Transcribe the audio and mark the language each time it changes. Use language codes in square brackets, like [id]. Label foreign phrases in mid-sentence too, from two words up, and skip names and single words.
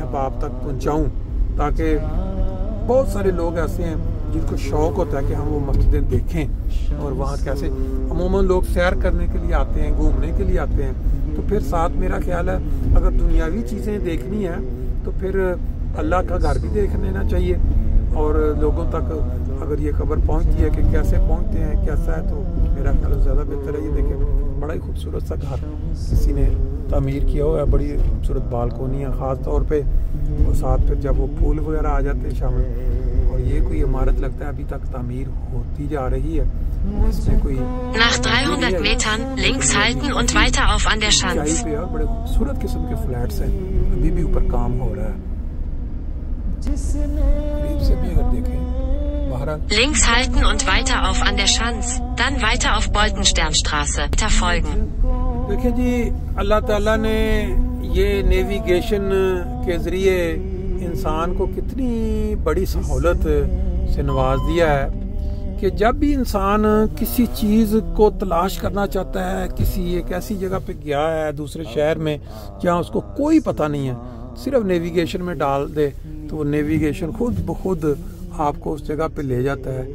[ur] احباب تک پہنچاؤں، تاکہ بہت سارے لوگ ایسے ہیں جن کو شوق ہوتا ہے کہ ہم وہ مسجدیں دیکھیں، اور وہاں کیسے عموماً لوگ سیر کرنے کے لیے آتے ہیں، گھومنے کے لیے آتے ہیں، تو پھر ساتھ میرا خیال ہے اگر دنیاوی چیزیں دیکھنی ہیں تو پھر اللہ کا گھر بھی دیکھ لینا چاہیے، اور لوگوں تک اگر یہ خبر پہنچتی ہے کہ کیسے پہنچتے ہیں کیسا ہے تو میرا خیال زیادہ بہتر ہے۔ یہ دیکھیں بڑا ہی خوبصورت سا گھر کسی نے تعمیر کیا ہوا ہے، بڑی خوبصورت بالکونیاں خاص طور پہ، اور ساتھ پھر جب وہ پھول وغیرہ آ جاتے ہیں شامل، اور یہ کوئی عمارت لگتا ہے ابھی تک تعمیر ہوتی جا رہی ہے۔ [de] Nach 300 Metern links halten und weiter auf an der Schanz. [ur] بڑے خوبصورت قسم کے فلیٹس ہیں, ابھی بھی اوپر کام ہو رہا ہے. قریب سے بھی اگر دیکھیں بہرحال [de] Links halten und weiter auf an der Schanz, dann weiter auf Boltensternstraße. Weiter folgen. [ur] دیکھیں جی, اللہ تعالیٰ نے یہ نیویگیشن کے ذریعے انسان کو کتنی بڑی سہولت سے نواز دیا ہے کہ جب بھی انسان کسی چیز کو تلاش کرنا چاہتا ہے, کسی ایک ایسی جگہ پہ گیا ہے دوسرے شہر میں جہاں اس کو کوئی پتہ نہیں ہے, صرف نیویگیشن میں ڈال دے تو وہ نیویگیشن خود بخود آپ کو اس جگہ پہ لے جاتا ہے.